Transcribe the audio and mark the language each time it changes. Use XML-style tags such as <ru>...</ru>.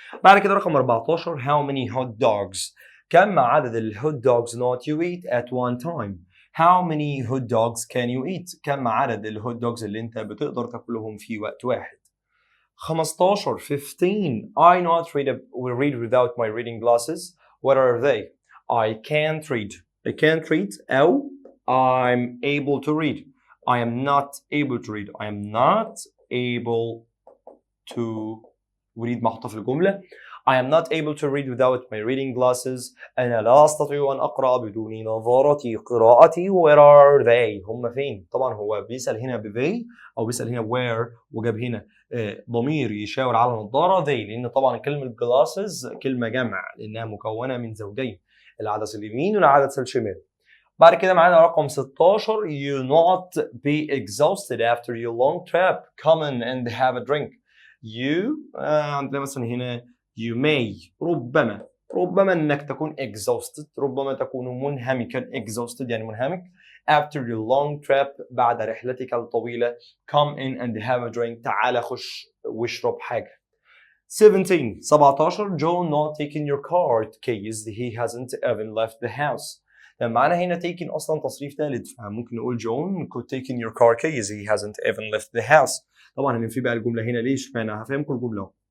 <ar>بعد كده رقم 14</ar> <en>how many hot dogs</en> <ar>كم عدد الهوت دوجز</ar> <en>not you eat at one time. How many hot dogs can you eat</en> <ar>كم عدد الهوت دوجز اللي أنت بتقدر تاكلهم في وقت واحد.</ar> <en>15 I not read without my reading glasses. What are they? I can't read أو I'm able to read. I am not able to read. I am not able to read محطوطة في الجملة. I am not able to read without my reading glasses.</en> <ar>أنا لا أستطيع أن أقرأ بدون نظارتي. قراءتي</ar> <en>where are they</en> <ar>هم فين. طبعا هو بيسأل هنا ب they أو بيسأل هنا where وجاب هنا ضمير يشاور على نظارة they لأن طبعا كلمة glasses كلمة جمع لأنها مكونة من زوجين العدسة اليمين والعدسة الشمال.</ar> <en>بعد كده معانا رقم 16 you not be exhausted after your long trip. Come in and have a drink.</en> <ar>You عندنا مثلا هنا</ar> <en>you may</en> <ar>ربما انك تكون exhausted ربما تكون منهمكا exhausted يعني منهمك</ar> <en>after your long trip</en> <ar>بعد رحلتك الطويلة.</ar> <en>Come in and have a drink</en> <ar>تعال خش واشرب حاجة.</ar> <en>17 John not taking your car keys he hasn't even left the house.</en> <ar>معنا هنا taking أصلا تصريف ثالث فممكن نقول</ar> <en>John could taking your car keys he hasn't even left the house.</en> <ar>طبعا هننفي بقى الجملة هنا ليش؟ فأنا هفهمكم الجملة.</ar>